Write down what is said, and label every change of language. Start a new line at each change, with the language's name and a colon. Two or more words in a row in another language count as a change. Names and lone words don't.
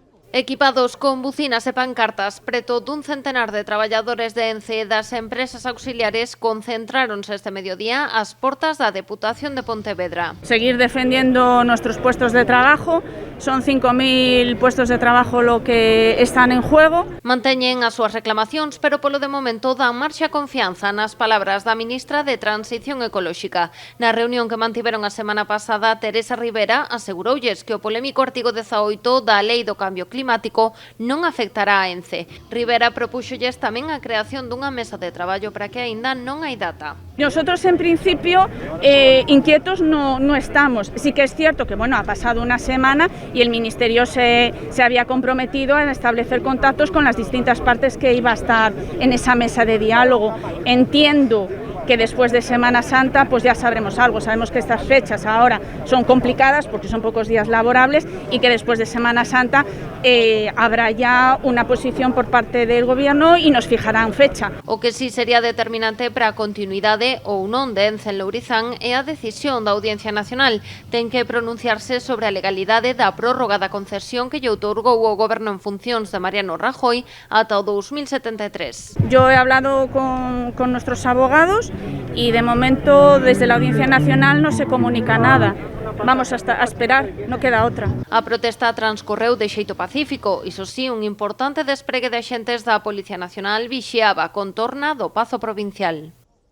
Galician: Equipados con bucinas e pancartas, preto dun centenar de traballadores de Ence e das empresas auxiliares concentráronse este mediodía ás portas da Deputación de Pontevedra.
Spanish: Seguir defendiendo nuestros puestos de trabajo, son 5.000 puestos de trabajo lo que están en juego.
Galician: Manteñen as súas reclamacións, pero polo de momento dan marcha a confianza nas palabras da ministra de Transición Ecolóxica. Na reunión que mantiveron a semana pasada, Teresa Rivera aseguroulles que o polémico artigo 18 da Lei do Cambio Climático non afectará a Ence. Rivera propúxolles tamén a creación dunha mesa de traballo para que aínda non hai data.
Spanish: Nosotros en principio inquietos no estamos. Sí que es cierto que ha pasado una semana y el Ministerio se había comprometido a establecer contactos con las distintas partes que iba a estar en esa mesa de diálogo. Entiendo que después de Semana Santa pues ya sabremos algo. Sabemos que estas fechas ahora son complicadas porque son pocos días laborables y que después de Semana Santa habrá ya una posición por parte del Gobierno y nos fijarán fecha.
Galician: O que sí sería determinante para a continuidade ou non de Ence en Lourizán é a decisión da Audiencia Nacional. Ten que pronunciarse sobre a legalidade da prórroga da concesión que lle outorgou o Goberno en funcións de Mariano Rajoy ata o 2073.
Spanish: Yo he hablado con nuestros abogados y de momento desde la Audiencia Nacional no se comunica nada. Vamos a esperar, no queda outra.
Galician: A protesta transcorreu de xeito pacífico, iso sí, un importante despregue de axentes da Policía Nacional vixiaba a contorna do Pazo Provincial.